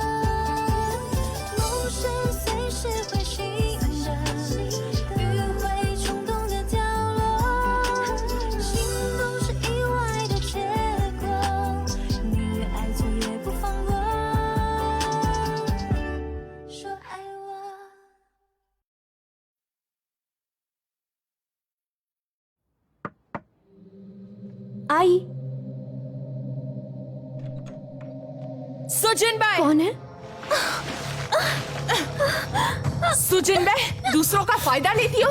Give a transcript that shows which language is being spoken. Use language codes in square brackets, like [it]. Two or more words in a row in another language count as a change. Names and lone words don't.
[zh] 梦是随时会醒的，迂回冲动的掉落，心动是意外的结果，宁愿爱错也不放过。说爱我。 [hi] आई। सुजिन भाई। कौन है? सुजिन भाई, दूसरों का फायदा लेती हो।